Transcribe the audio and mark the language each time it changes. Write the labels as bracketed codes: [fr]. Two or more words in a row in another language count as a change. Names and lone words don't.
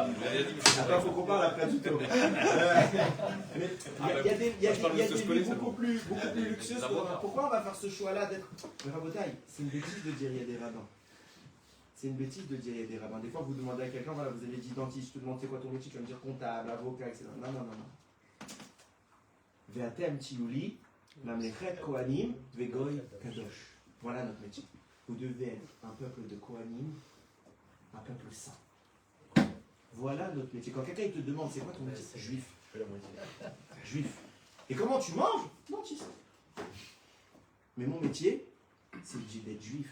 [fr] Attends, il faut qu'on parle après du Torah. Il y a des vies beaucoup plus luxueuses. Pourquoi on va faire ce choix-là d'être. Mais Rabotaï, c'est une bêtise de dire il y a des rabbins. C'est une bêtise de dire il y a des rabbins. Des fois, vous demandez à quelqu'un, voilà, vous avez dit dentiste, je te demande c'est quoi ton métier, tu vas me dire comptable, avocat, etc. Non. [he] ואתם תהיו לי, ממלכת כהנים, וגוי קדוש. [fr] Voilà notre métier. Vous devez être un peuple de kohanim, un peuple saint. Voilà notre métier. Quand quelqu'un te demande c'est quoi ton métier, juif. Juif. Et comment tu manges? Dentiste. Mais mon métier, c'est d'être juif.